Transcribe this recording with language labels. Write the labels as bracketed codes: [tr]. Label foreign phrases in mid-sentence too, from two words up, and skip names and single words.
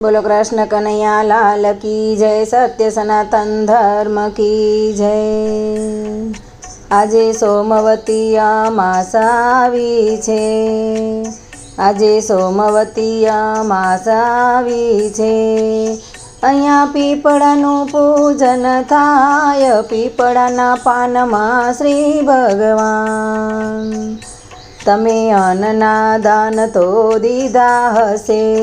[hi] बोलो कृष्ण कन्हैया लाल की जय। सत्य सनातन धर्म की जय। [gu] આજે સોમવતી અમાસ આવી છે। આજે સોમવતી અમાસ આવી છે। અહીંયા પીપળાનું પૂજન થાય। પીપળાના પાનમાં શ્રી ભગવાન। તમે અન્નના દાન તો દીધા હશે।